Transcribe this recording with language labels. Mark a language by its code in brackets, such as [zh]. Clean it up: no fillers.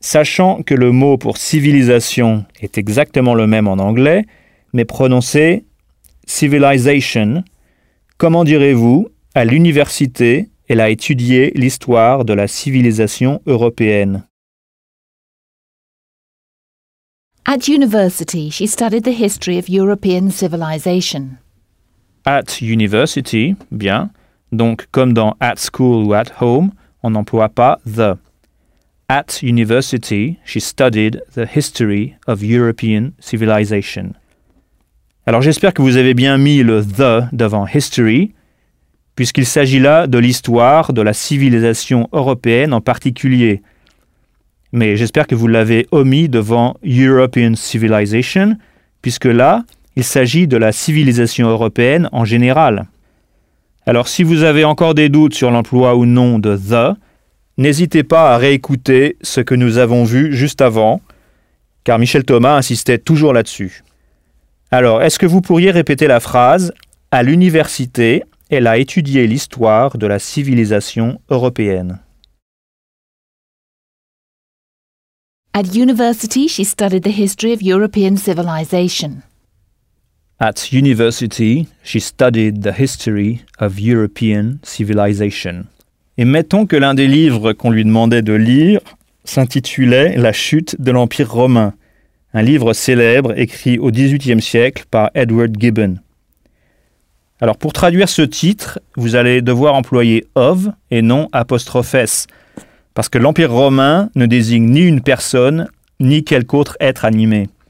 [fr] Sachant que le mot pour civilisation est exactement le même en anglais, mais prononcé civilization, comment direz-vous à l'université, elle a étudié l'histoire de la civilisation européenne? [en] At university, she studied the history of European civilization. At university, [fr] bien. Donc, comme dans at school ou at home, on n'emploie pas the. [en] At university, she studied the history of European civilization. [fr] Alors j'espère que vous avez bien mis le the devant history, puisqu'il s'agit là de l'histoire de la civilisation européenne en particulier. Mais j'espère que vous l'avez omis devant European civilization, puisque là, il s'agit de la civilisation européenne en général. Alors si vous avez encore des doutes sur l'emploi ou non de the, n'hésitez pas à réécouter ce que nous avons vu juste avant, car Michel Thomas insistait toujours là-dessus. Alors, est-ce que vous pourriez répéter la phrase « À l'université, elle a étudié l'histoire de la civilisation européenne. » [en] At university, she studied the history of European civilization. At university, she studied the history of European civilization. [fr] Et mettons que l'un des livres qu'on lui demandait de lire s'intitulait « La chute de l'Empire romain », un livre célèbre écrit au XVIIIe siècle par Edward Gibbon. Alors pour traduire ce titre, vous allez devoir employer « of » et non « apostrophe s », parce que l'Empire romain ne désigne ni une personne, ni quelque autre être animé.